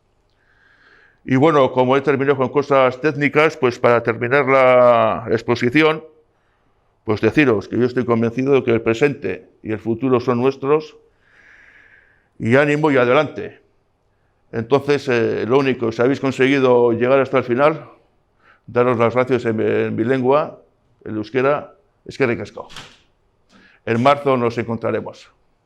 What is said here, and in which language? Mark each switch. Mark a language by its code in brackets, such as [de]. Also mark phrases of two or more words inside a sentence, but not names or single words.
[es] Y bueno, como he terminado con cosas técnicas, pues para terminar la exposición, pues deciros que yo estoy convencido de que el presente y el futuro son nuestros, y ánimo y adelante. Entonces, lo único, si habéis conseguido llegar hasta el final, daros las gracias en mi lengua, el euskera, [eu] eskerrik asko. [es] En marzo nos encontraremos.